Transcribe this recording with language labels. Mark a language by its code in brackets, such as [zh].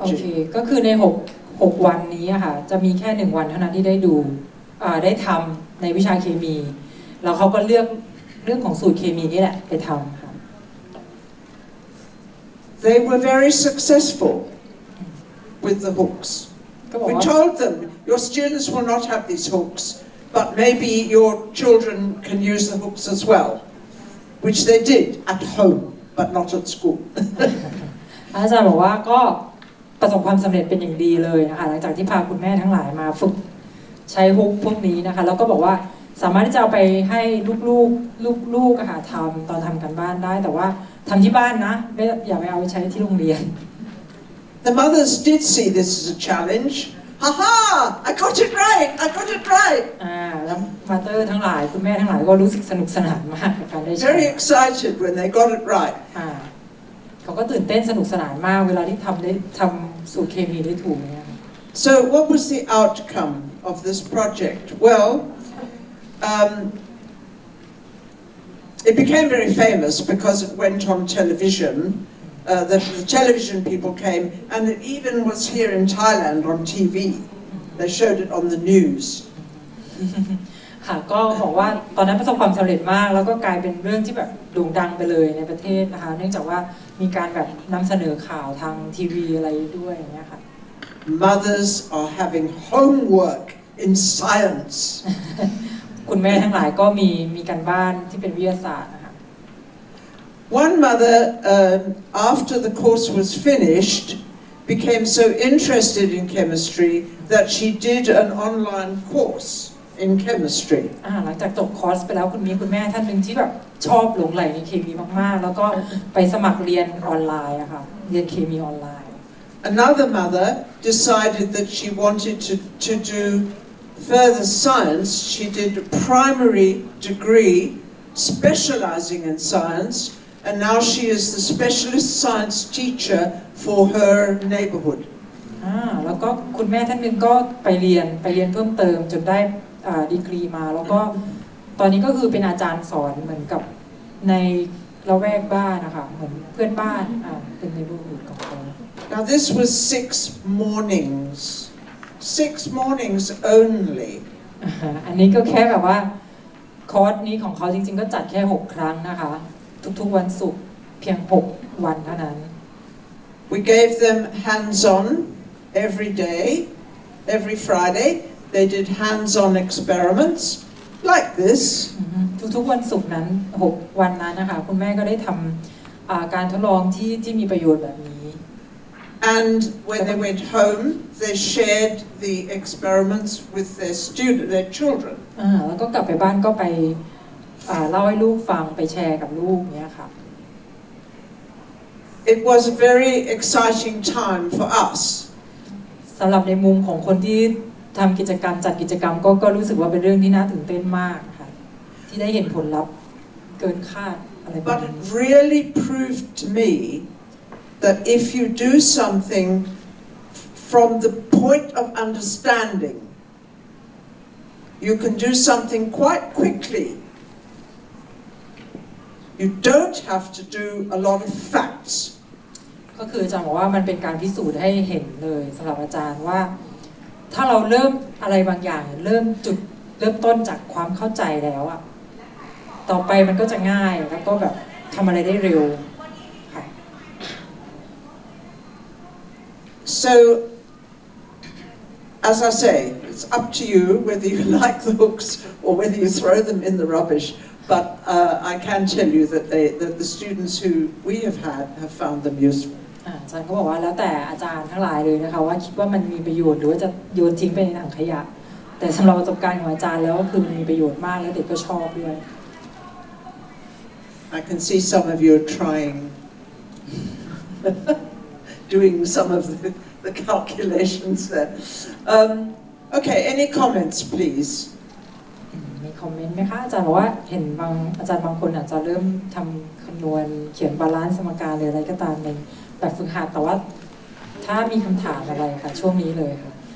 [th] โอเคก็คือใน6วันนี้ค่ะจะมีแค่1วันเท่านั้นที่ได้ทำในวิชาเคมีแล้วเขาก็เลือกเรื่องของสูตรเคมีนี่แหละไปทำค่ะ [en] They were very successful with the hooks. We told them, your students will not have these hooks, but maybe your children can use the hooks as well, which they did at home, but not at school. [th] อาจารย์บอกว่าก็ ประสบความสำเร็จเป็นอย่างดีเลยนะคะหลังจากที่พาคุณแม่ทั้งหลายมาฝึกใช้ฮุกพวกนี้นะคะแล้วก็บอกว่าสามารถที่จะเอาไปให้ลูกๆค่ะทำตอนทำกันบ้านได้แต่ว่าทำที่บ้านนะอย่าไปเอาไปใช้ที่โรงเรียน [en] The mothers did see this as a challenge. Ha! I got it right! I got it right! [th] แล้วมาเตอร์ทั้งหลายคุณแม่ทั้งหลายก็รู้สึกสนุกสนานมากกับการได้ใช้ [en] Very excited when they got it right. [th] เขาก็ตื่นเต้นสนุกสนานมากเวลาที่ทำสูตรเคมีได้ถูกเนี่ย [en] So what was the outcome of this project? Well, it became very famous because it went on television. The television people came, and it even was here in Thailand on TV. They showed it on the news. [th] ค่ะก็บอกว่าตอนนั้นประสบความสำเร็จมากแล้วก็กลายเป็นเรื่องที่แบบโด่งดังไปเลยในประเทศนะคะเนื่องจากว่ามีการแบบนำเสนอข่าวทางทีวีอะไรด้วยอย่างเงี้ยค่ะ [en] Mothers are having homework in science. [th] คุณแม่ทั้งหลายก็มีการบ้านที่เป็นวิทยาศาสตร์นะคะ [en] One mother, after the course was finished, became so interested in chemistry that she did an online course.in chemistry [th] หลังจากจบคอร์สไปแล้วคุณแม่ท่านหนึ่งที่แบบชอบหลงใหลในเคมีมากๆแล้วก็ไปสมัครเรียนออนไลน์อะค่ะเรียนเคมีออนไลน์ [en] Another mother decided that she wanted to do further science. She did a primary degree specializing in science, and now she is the specialist science teacher for her neighborhood. [th] แล้วก็คุณแม่ท่านหนึ่งก็ไปเรียนเพิ่มเติมจนได้ดีกรีมาแล้วก็ตอนนี้ก็คือเป็นอาจารย์สอนเหมือนกับในละแวกบ้านนะคะเหมือนเพื่อนบ้านเป็นในบูธของเขา [en] Now this was 6 mornings only. [th] อันนี้ก็แค่แบบว่าคอร์สนี้ของเขาจริงๆก็จัดแค่6 ครั้งนะคะทุกๆวันศุกร์เพียง6 วันเท่านั้น [en] We gave them hands-on every day, every Friday.They did hands-on experiments like this. [th] ทุกๆวันศุกร์นั้น6 วันนั้นนะคะคุณแม่ก็ได้ทำการทดลองที่มีประโยชน์แบบนี้ [en] And when they went home, they shared the experiments with their children. [th] แล้วก็กลับไปบ้านก็ไปเล่าให้ลูกฟังไปแชร์กับลูกเนี้ยค่ะ [en] It was a very exciting time for us. [th] สำหรับในมุมของคนที่ทำกิจกรรมจัดกิจกรรมก็รู้สึกว่าเป็นเรื่องที่น่าตื่นเต้นมากค่ะที่ได้เห็นผลลัพธ์เกินคาดอะไรแบบ [en] But [th] นี้ [en] it really proved to me that if you do something from the point of understanding, you can do something quite quickly. You don't have to do a lot of facts. [th] ก็คืออาจารย์บอกว่ามันเป็นการพิสูจน์ให้เห็นเลยสำหรับอาจารย์ว่าถ้าเราเริ่มอะไรบางอย่างเริ่มต้นจากความเข้าใจแล้วอะต่อไปมันก็จะง่ายแล้วก็แบบทำอะไรได้เร็วค่ะ [en] So, as I say, it's up to you whether you like the hooks or whether you throw them in the rubbish. But I can tell you that the students who we have had have found them useful. [th] อาจารย์ก็บอกว่าแล้วแต่อาจารย์ทั้งหลายเลยนะคะว่าคิดว่ามันมีประโยชน์หรือว่าจะโยนทิ้งไปในถังขยะแต่สำหรับประสบการณ์ของอาจารย์แล้วก็คือมันมีประโยชน์มากและเด็กก็ชอบด้วย [en] I can see some of you are trying, doing some of the calculations there. Okay, any comments, please? [th] มีคอมเมนต์ไหมคะอาจารย์บอกว่าเห็นอาจารย์บางคนอาจจะเริ่มทำคำนวณเขียนบาลานซ์สมการหรืออะไรก็ตามในแบบฝึกหัดแต่ว่าถ้ามีคำถามอะไรค่ะช่วงนี้เลยค่ะ